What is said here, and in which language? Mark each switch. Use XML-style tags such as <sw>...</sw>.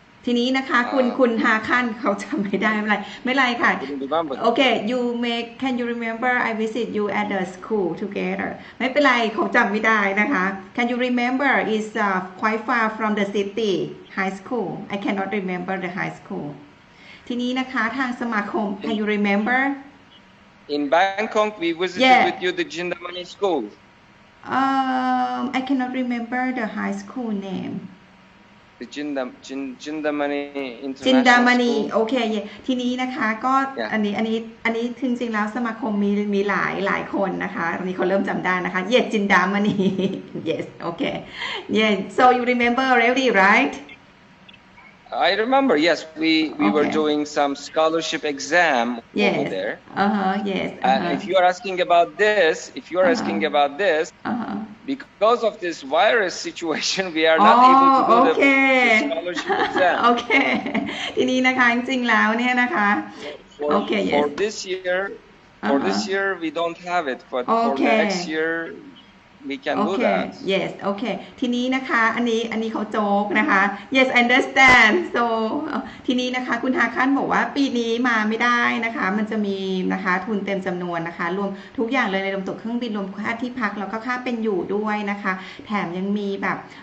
<th>ทีนี้นะคะคุณฮาคันเขาจำไม่ได้ไม่ไรค่ะ</th> <en>Okay, can you remember I visit you at the school together</en> <th>ไม่เป็นไรเขาจำไม่ได้นะคะ</th> <en>Can you remember is quite far from the city high school I cannot remember the high school</en> <th>ทีนี้นะคะทางสมาคม</th> <en>Can you remember In Bangkok we visited with you the Jindamani school I cannot remember the high school name The Jindamani International Jindamani School.</en> <th>โอเคทีนี้นะคะก็อันนี้จริงๆแล้วสมาคมมีหลายคนนะคะตอนนี้เขาเริ่มจำได้นะคะ</th> <en>Yes Jindamani Yes okay Yeah so you remember already right I remember yes we were doing some scholarship exam over there yes and if you are asking about this because of this virus situation we are not able to do the scholarship exam</en> <th>okay ทีนี้นะคะจริงๆแล้วเนี่ยนะคะ</th> <en>okay yes for this year we don't have it but for next year we can do that</en> <th>yes okay ทีนี้นะคะอันนี้เขาโจ๊กนะคะ</th> <en>yes understand so</en> <th>ทีนี้นะคะคุณฮาคันบอกว่าปีนี้มาไม่ได้นะคะมันจะมีนะคะทุนเต็มจำนวนนะคะรวมทุกอย่างเลยในรวมตั๋วเครื่องบินรวมค่าที่พักแล้วก็ค่าเป็นอยู่ด้วยนะคะแถมยังมีแบบ</th>